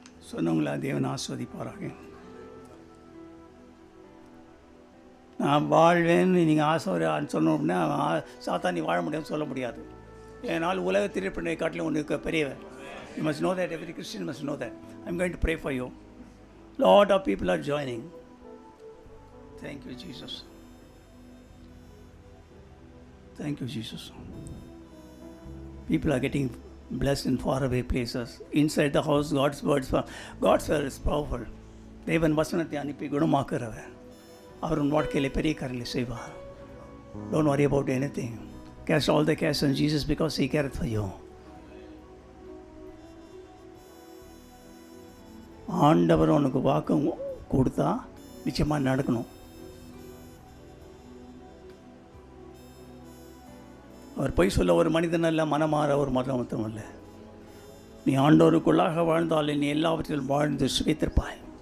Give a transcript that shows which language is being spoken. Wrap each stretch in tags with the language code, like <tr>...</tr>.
<ta>சொன்னவங்களா தேவன் ஆஸ்வதிப்பாராக. நான் வாழ்வேன்னு நீங்கள் ஆசை சொன்னோம்னா சாத்தானி வாழ முடியும்னு சொல்ல முடியாது. ஏன்னால் உலகத்தில் இருப்பதை காட்டிலும் ஒன்று பெரியவர்.</ta> <en>You must know that. Every Christian must know that. I'm going to pray for you. Lot of people are joining. Thank you, Jesus. Thank you, Jesus. People are getting blessed in faraway places. Inside the house, God's word is powerful.</en> <ta>தேவன் வசனத்தை அனுப்பி குணமாக்குறவர். அவர் உன் வாழ்க்கையில் பெரிய காரியங்களை செய்வார்.</ta> <en>Don't worry about anything. Cast all the cares on Jesus because He cared for you.</en> <ta>ஆண்டவர் உனக்கு வாக்கு கொடுத்தா நிச்சயமாக நடக்கணும். அவர் பொய் சொல்ல ஒரு மனிதன் அல்ல, மனமாற ஒரு மதம் அல்ல. நீ ஆண்டவருக்குள்ளாக வாழ்ந்தால் நீ எல்லாவற்றிலும் வாழ்ந்து சுவைத்திருப்பாய்.</ta>